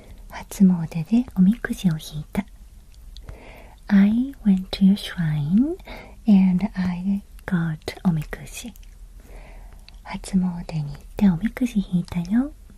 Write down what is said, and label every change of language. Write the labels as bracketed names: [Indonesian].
[Japanese] 初詣でおみくじを引いた。 [English] I went to a shrine and I got おみくじ。 [Japanese] 初詣に行っておみくじ引いたよ。